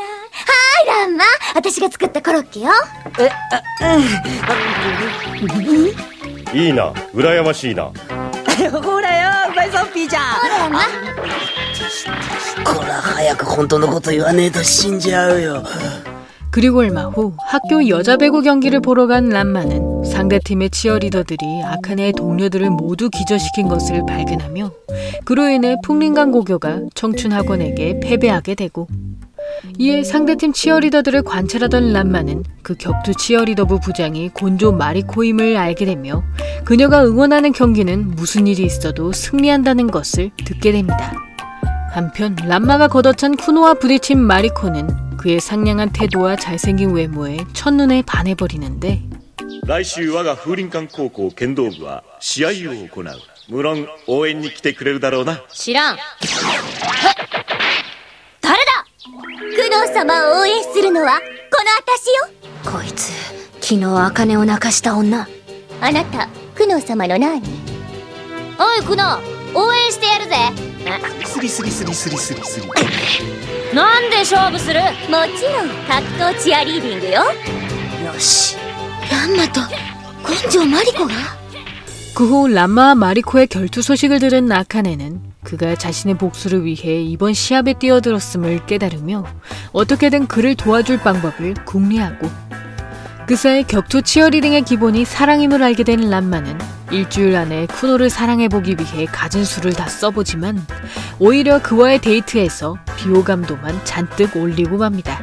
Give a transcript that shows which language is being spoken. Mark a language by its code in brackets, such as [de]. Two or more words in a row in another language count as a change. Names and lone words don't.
[ja] はいランマ、私が作ったコロッケよ。いいな、羨ましいな。ほらよ、バイソンピーちゃん。ほらな。こら早く本当のこと言わねえと死んじゃうよ。 [ko] 그리고 얼마 후 학교 여자 배구 경기를 보러 간 란마는 상대팀의 치어리더들이 아카네의 동료들을 모두 기절시킨 것을 발견하며 그로 인해 풍린강 고교가 청춘학원에게 패배하게 되고, 이에 상대팀 치어리더들을 관찰하던 란마는 그 격투 치어리더부 부장이 곤조 마리코임을 알게 되며 그녀가 응원하는 경기는 무슨 일이 있어도 승리한다는 것을 듣게 됩니다. 한편 란마가 걷어찬 쿠노와 부딪힌 마리코는 그의 상냥한 태도와 잘생긴 외모에 첫눈에 반해버리는데, [ja] 来週我が風林館高校剣道部は試合を行う。無論応援に来てくれるだろうな。知らん。誰だ？工藤様を応援するのはこの私よ。こいつ昨日茜を泣かした女。あなた工藤様の何？おい工藤、応援してやるぜ。スリスリスリスリスリスリ。なんで勝負する？もちろん格闘チアリーディングよ。よし。ランマと根性マリコが？ [ko] 그 후 란마와 마리코의 결투 소식을 들은 아카네는 그가 자신의 복수를 위해 이번 시합에 뛰어들었음을 깨달으며 어떻게든 그를 도와줄 방법을 궁리하고, 그 사이 격투 치어리딩의 기본이 사랑임을 알게 된 란마는 일주일 안에 쿠노를 사랑해보기 위해 가진 수를 다 써보지만 오히려 그와의 데이트에서 비호감도만 잔뜩 올리고 맙니다.